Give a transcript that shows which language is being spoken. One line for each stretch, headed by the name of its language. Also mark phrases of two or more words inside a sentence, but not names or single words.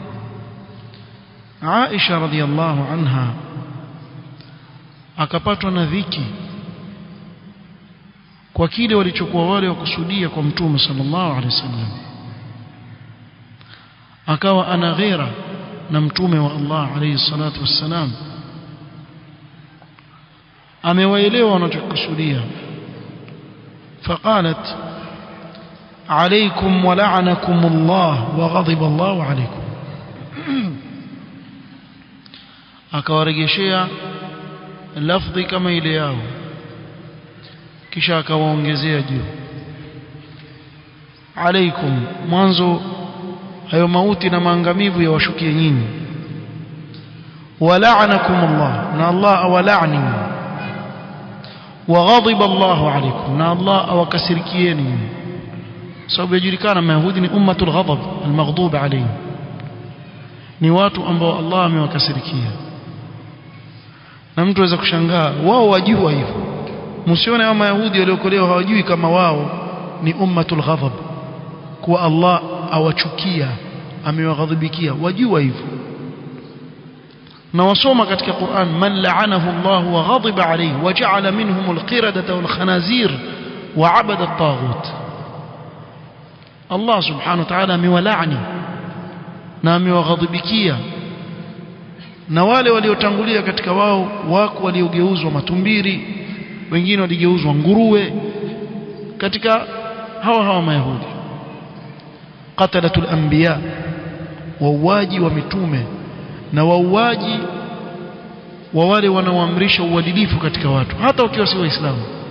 Swahili: Aisha
Arabic: رضي الله عنها
Swahili: akapatwa na dhiki kwa kile walichokuwa wale wakusudia kwa Mtume
Arabic: صلى الله عليه وسلم.
Swahili: Akawa ana ghera na Mtume wa Allah
Arabic: عليه الصلاة والسلام,
Swahili: amewaelewa wanachokusudia.
Arabic: فقالت عليكم ولعنكم الله وغضب الله عليكم.
Swahili: akawarejeshea lafdhi kama ile yao, kisha akawaongezea juu alaikum, mwanzo hayo mauti na maangamivu yawashukie nyinyi.
Arabic: ولعنكم الله,
Swahili: na Allah awalani.
Arabic: وغضب الله عليكم,
Swahili: na Allah awakasirikieni. sababu yajulikana Mayahudi ni
Arabic: أمة الغضب المغضوب عليهم,
Swahili: ni watu ambao Allah amewakasirikia. Na mtu aweza kushangaa wao wajua hivyo. Msione kama Mayahudi waliokolewa hawajui kama wao ni
Arabic: أمة الغضب,
Swahili: kwa Allah awachukia, amewaghadhibikia, wajua hivyo. na wasoma katika Qur'an
Arabic: من لعنه الله وغضب عليه وجعل منهم القردة والخنازير وعبد الطاغوت.
Swahili: Allah
Arabic: سبحانه وتعالى
Swahili: amewalaani na amewaghadhibikia, na wale waliotangulia katika wao wako waliogeuzwa matumbiri, wengine waligeuzwa nguruwe katika hawa Mayahudi.
Arabic: قتلة الأنبياء,
Swahili: wauaji wa mitume na wauaji wa wale wanaoamrisha uadilifu katika watu hata wakiwa si waislamu.